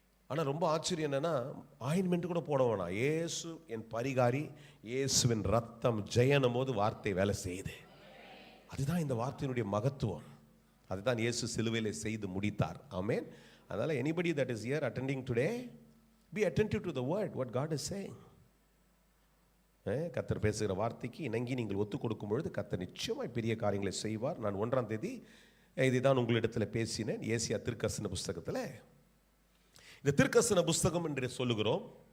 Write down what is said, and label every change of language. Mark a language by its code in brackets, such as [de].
[ta] ஆனால் ரொம்ப ஆச்சரியம் என்னன்னா, ஆயின்மெண்ட் கூட போட வேணாம். இயேசு என் பரிகாரி, இயேசுவின் ரத்தம் ஜெயனும் போது வார்த்தை வேலை செய்யுது. அதுதான் இந்த வார்த்தையினுடைய மகத்துவம். அதுதான் இயேசு சிலுவையில் செய்து முடித்தார். ஆமென். அதனால [en] anybody that is here attending today, be attentive to the word, what God is saying. [ta] கர்த்தர் பேசுகிற வார்த்தைக்கு இணங்கி நீங்கள் ஒத்து கொடுக்கும் பொழுது கர்த்தர் நிச்சயமாய் பெரிய காரியங்களை செய்வார். நான் 1ஆம் தேதி இதுதான் உங்களிடத்தில் பேசினேன். ஏசியா தீர்க்கதரிசன புஸ்தகத்தில், இந்த தீர்க்கதரிசன புஸ்தகம் என்று சொல்லுகிறோம்.